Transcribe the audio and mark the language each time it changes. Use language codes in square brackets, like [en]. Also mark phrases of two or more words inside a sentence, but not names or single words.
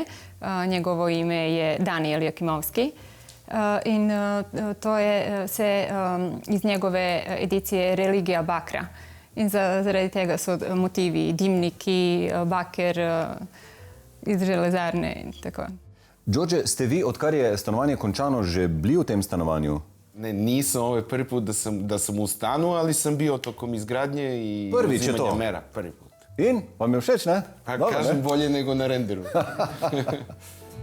[sl] Njegovo ime je Danijel Jakimovski. In to je vse iz njegove edicije Religija bakra. In zaradi tega so motivi dimniki, baker iz železarne in tako. Đorđe, ste vi, odkar je stanovanje končano, že bili v tem stanovanju? [sr] Ne, nisam, ovo je prvi put da sam u stanu, ali sam bio tokom izgradnje i uzimanja mera. Prvi put. [sl] In? Vam je všeč, ne? [sr] Pa kažem bolje nego na renderu.